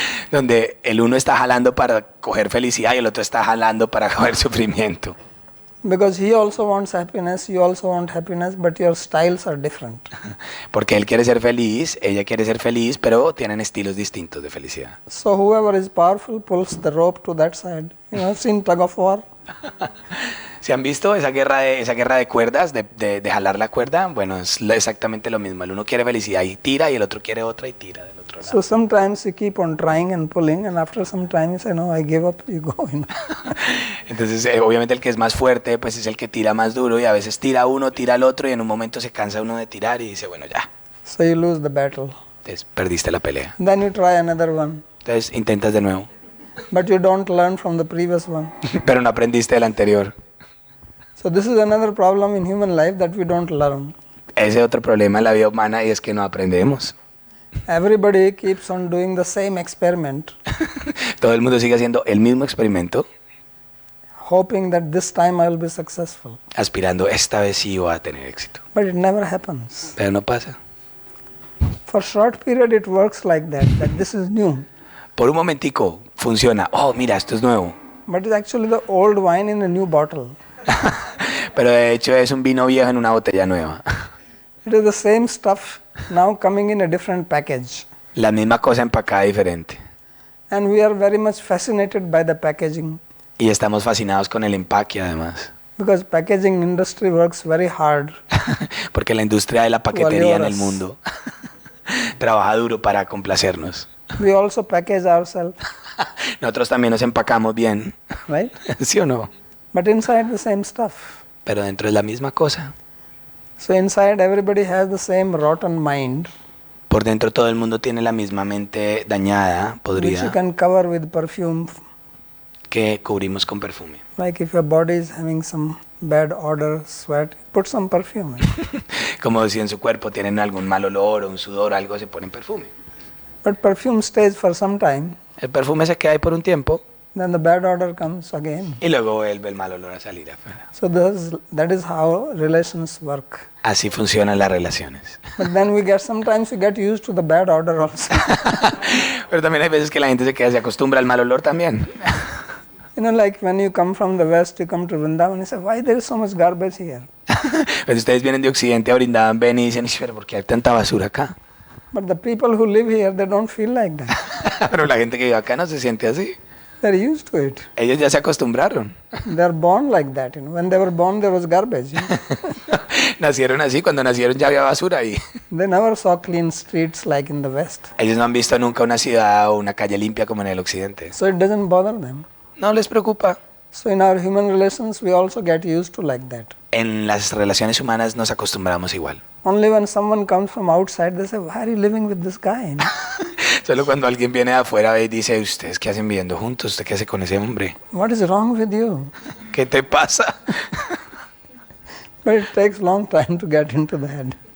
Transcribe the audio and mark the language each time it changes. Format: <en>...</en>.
<es>Donde el uno está jalando para coger felicidad y el otro está jalando para coger sufrimiento.</es> <en>Because he also wants happiness, you also want happiness, but your styles are different.</en> <es>Porque él quiere ser feliz, ella quiere ser feliz, pero tienen estilos distintos de felicidad.</es> <en>So whoever is powerful pulls the rope to that side. You know, seen tug of war?</en> <es>¿Se han visto esa guerra de cuerdas, de jalar la cuerda? Bueno, es exactamente lo mismo. El uno quiere felicidad y tira, y el otro quiere otra y tira del otro lado.</es> <en>So sometimes you keep on trying and pulling, and after some time you say, no, I give up, you go. You know?</en> <es>Entonces, obviamente el que es más fuerte, pues es el que tira más duro, y a veces tira uno, tira el otro, y en un momento se cansa uno de tirar y dice, bueno, ya.</es> <en>So you lose the battle.</en> <es>Entonces, perdiste la pelea.</es> <en>Then you try another one,</en> <es>Entonces, intentas de nuevo.</es> <en>but you don't learn from the previous one.</en> <es>Pero no aprendiste del anterior.</es> <en>So this is another problem in human life that we don't learn.</en> <es>Ese otro problema en la vida humana y es que no aprendemos.</es> <en>Everybody keeps on doing the same experiment,</en> <es>Todo el mundo sigue haciendo el mismo experimento,</es> <en>hoping that this time I will be successful.</en> <es>aspirando esta vez sí voy a tener éxito.</es> <en>But it never happens.</en> <es>Pero no pasa.</es> <en>For short period it works like that this is new.</en> <es>Por un momentico funciona. Oh, mira, esto es nuevo.</es> <en>But it's actually the old wine in a new bottle.</en> <es>Pero de hecho es un vino viejo en una botella nueva.</es> <en>It is the same stuff now coming in a different package.</en> <es>La misma cosa empacada diferente.</es> <en>And we are very much fascinated by the packaging</en> <es>Y estamos fascinados con el empaque además.</es> <en>because packaging industry works very hard.</en> <es>Porque la industria de la paquetería en el Valioras. mundo trabaja duro para complacernos.</es> <en>We also package ourselves,</en> <es>Nosotros también nos empacamos bien,</es> <en>right?</en> <es>¿sí o no?</es> <en>But inside the same stuff.</en> <es>Pero dentro es la misma cosa.</es> <en>So inside everybody has the same rotten mind,</en> <es>Por dentro todo el mundo tiene la misma mente dañada,</es> <en>which you</en> <es>podrida,</es> <en>can cover with perfume.</en> <es>que cubrimos con perfume.</es> <en>Like if your body is having some bad odor, sweat, put some perfume in.</en> <es>Como si en su cuerpo tienen algún mal olor o un sudor o algo, se ponen perfume.</es> <en>But perfume stays for some time,</en> <es>El perfume se queda ahí por un tiempo</es> <en>then the bad odor comes again.</en> <es>y luego vuelve el mal olor a salir afuera.</es> <en>So that is how relations work.</en> <es>Así funcionan las relaciones.</es> <en>But then sometimes we get used to the bad odor also.</en> <es>Pero también hay veces que la gente se acostumbra al mal olor también.</es> <en>You know, like when you come from the West, you come to Vrindavan, you say, why there is so much garbage here?</en> <es>Pues ustedes vienen de Occidente a Brindavan, ven y dicen, pero ¿por qué hay tanta basura acá?</es> <en>But the people who live here, they don't feel like that.</en> <es>Pero la gente que vive acá no se siente así.</es> <en>They're used to it.</en> <es>Ellos ya se acostumbraron.</es> <en>They're born like that. You know. When they were born, there was garbage. You know.</en> <es>Nacieron así, cuando nacieron ya había basura ahí.</es> <en>They never saw clean streets like in the West.</en> <es>Ellos no han visto nunca una ciudad o una calle limpia como en el Occidente.</es> <en>So it doesn't bother them.</en> <es>No les preocupa.</es> <en>So in our human relations, we also get used to like that.</en> <es>En las relaciones humanas nos acostumbramos igual.</es> <en>Only when someone comes from outside, they say, why are you living with this guy? You know?</en> <es>Solo cuando alguien viene de afuera y dice, ¿ustedes qué hacen viviendo juntos? ¿Usted qué hace con ese hombre?</es> <en>What is wrong with you?</en> <es>¿Qué te pasa?</es> <en>But it takes long time to get into the head.</en>